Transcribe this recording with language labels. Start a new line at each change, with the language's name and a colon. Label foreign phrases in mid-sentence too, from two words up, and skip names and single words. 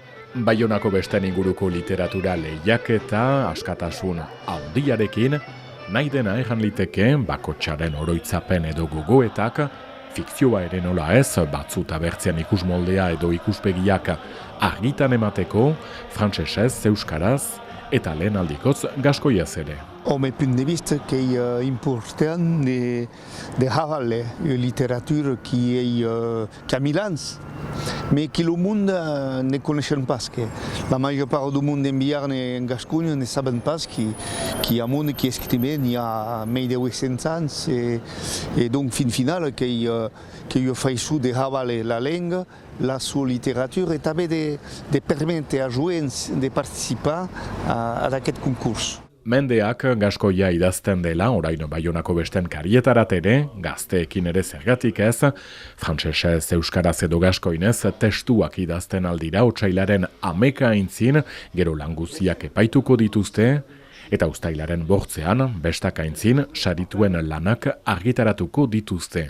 Basque: Baionako besten inguruko literatura lehiaketa, askatasun handiarekin, nahi dena egan liteke, bakotsaren oroitzapen edo gogoetak, fikzioa ere nola ez, batzuta bertzean ikusmoldea edo ikuspegiak argitan emateko, frantsesez, euskaraz, eta lehen aldikoz gaskoiaz ere.
French: Au mes punts de vue, qui est important de avoir la littérature qui a 1000 ans, mais que le monde ne connaît pas. Parce que la majeure part du monde en Biarn et en Gascogne ne savent pas qu'il y a un monde qui est écrit il y a 1800 ans. Et donc, final, qu'il fait de avoir la langue, la sua littérature, et de permettre à jouer, de participer à aquest concours.
Basque: Mendeak gaskoia idazten dela, orain Baionako besten karietarat ere, gazteekin ere zergatik ez, frantsesez, euskaraz edo gaskoinez testuak idazten aldira otsailaren 11 aintzin, gero languziak epaituko dituzte, eta uztailaren 8ean, bestak aintzin, sarituen lanak argitaratuko dituzte.